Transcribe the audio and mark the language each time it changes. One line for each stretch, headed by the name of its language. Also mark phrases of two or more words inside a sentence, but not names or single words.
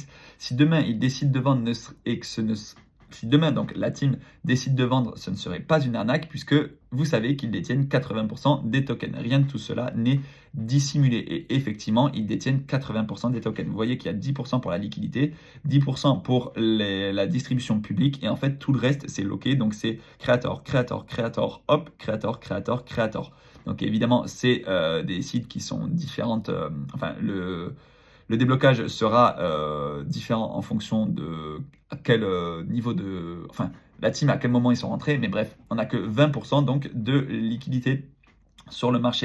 French: Si demain ils décident de vendre si demain donc la team décide de vendre, ce ne serait pas une arnaque puisque vous savez qu'ils détiennent 80% des tokens. Rien de tout cela n'est dissimulé et effectivement ils détiennent 80% des tokens. Vous voyez qu'il y a 10% pour la liquidité, 10% pour la distribution publique et en fait tout le reste c'est loqué, donc c'est
English: creator, creator, creator,
French: hop,
English: creator, creator, creator.
French: Donc évidemment c'est des sites qui sont différentes, enfin le déblocage sera différent en fonction de à quel niveau de... Enfin, la team, à quel moment ils sont rentrés. Mais bref, on n'a que 20% donc de liquidité sur le marché.